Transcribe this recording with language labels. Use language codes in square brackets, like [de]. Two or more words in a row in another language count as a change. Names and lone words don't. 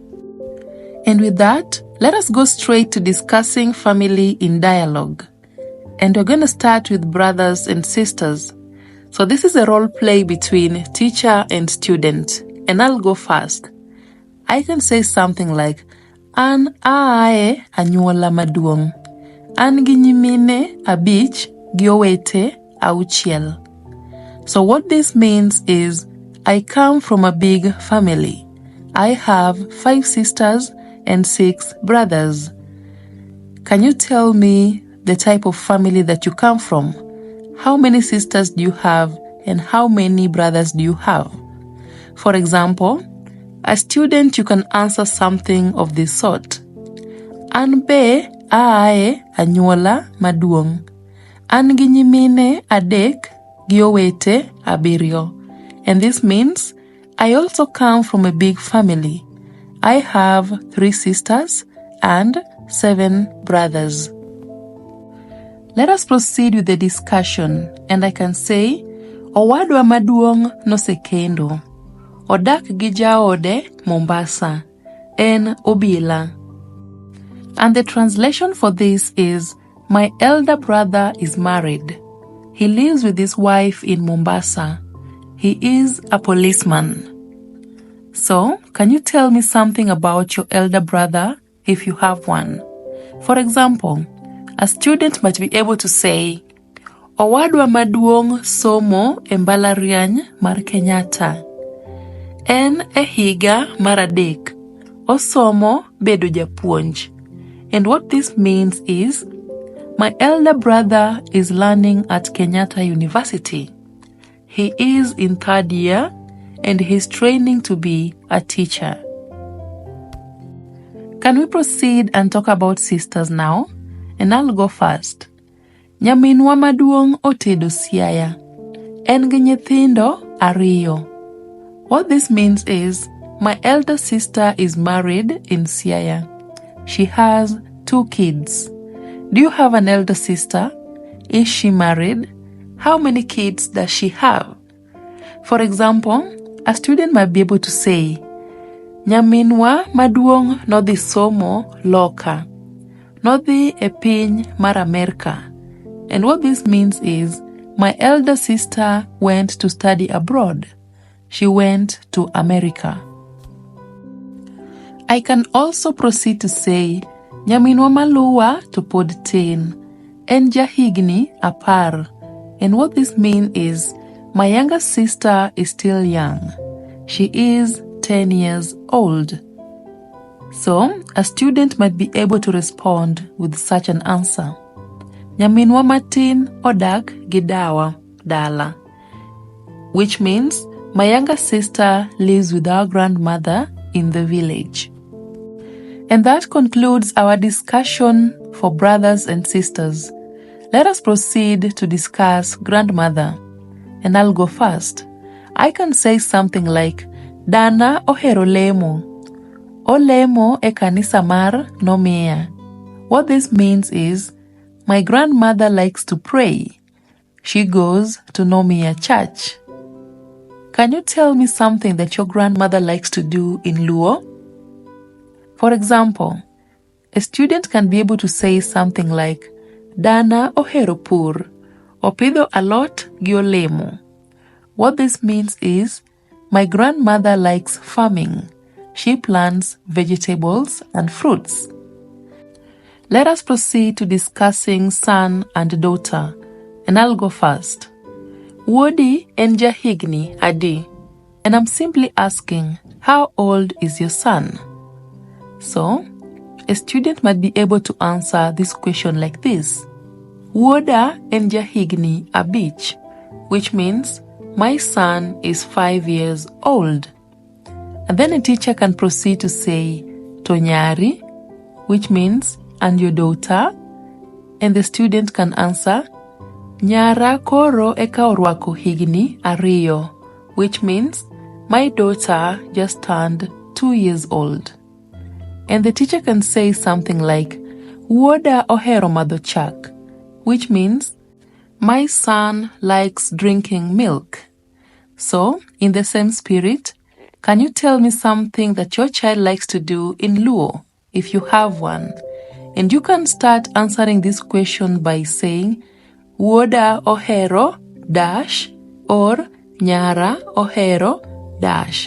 [en] And with that, let us go straight to discussing family in dialogue. And we're going to start with brothers and sisters. So this is a role play between teacher and student. And I'll go first. I can say something like, [luo] An aae anyuola maduong'. An gi nyimine abich gi owete auchiel. [en] So what this means is, I come from a big family. I have 5 sisters and 6 brothers. Can you tell me the type of family that you come from? How many sisters do you have and how many brothers do you have? For example, a student, you can answer something of this sort. [luo] An be aaye anyuola maduong'. An gi nyimine adek gi owete abiriyo. [en] And this means I also come from a big family. I have 3 sisters and 7 brothers. Let us proceed with the discussion, and I can say, [luo] Owadwa maduong' nosekendo. Odak gi jaode Mombasa. En obila. [en] And the translation for this is, my elder brother is married. He lives with his wife in Mombasa. He is a policeman. So, can you tell me something about your elder brother if you have one? For example, a student might be able to say, [luo] Owadwa maduong' somo e mbalariany mar Kenyatta. En e higa mar adek. Osomo bedo japuonj. [en] And what this means is, my elder brother is learning at Kenyatta University. He is in 3rd year and he's training to be a teacher. Can we proceed and talk about sisters now? And I'll go first. [luo] Nyaminwa maduong' otedo siaya. En gi nyithindo ariyo. [en] What this means is, my elder sister is married in Siaya. She has 2 kids. Do you have an elder sister? Is she married? How many kids does she have? For example, a student might be able to say, [luo] Nyaminwa maduong' nodhi somo loka. Nodhi e piny mar America. [en] And what this means is, my elder sister went to study abroad. She went to America. I can also proceed to say, [luo] Nyaminwa maluwa to pod tin. En jahigni 10. [en] And what this means is, my younger sister is still young. She is 10 years old. So, a student might be able to respond with such an answer. [luo] Nyaminwa matin odak gi dawa dala. [en] Which means, my younger sister lives with our grandmother in the village. And that concludes our discussion for brothers and sisters. Let us proceed to discuss grandmother. And I'll go first. I can say something like, [luo] Dana ohero lemo. Olemo e kanisa mar nomiya. [en] What this means is, my grandmother likes to pray. She goes to Nomiya church. Can you tell me something that your grandmother likes to do in Luo? For example, a student can be able to say something like, [luo] Dana ohero pur, opidho alot gi olemo. [en] What this means is, my grandmother likes farming. She plants vegetables and fruits. Let us proceed to discussing son and daughter, and I'll go first. [luo] Wodi en jahigni adi, [en] and I'm simply asking, how old is your son? So, a student might be able to answer this question like this. [luo] Woda en jahigni abich, [en] which means, my son is 5 years old. And then a teacher can proceed to say, Tonyari, which means, and your daughter? And the student can answer, [luo] Nyara koro eka orwako higni ariyo, [en] which means, my daughter just turned 2 years old. And the teacher can say something like, [luo] Woda ohero madho chak, [en] which means, my son likes drinking milk. So, in the same spirit, can you tell me something that your child likes to do in Luo, if you have one? And you can start answering this question by saying, [luo] Woda ohero [en] dash or [luo] Nyara ohero [en] dash.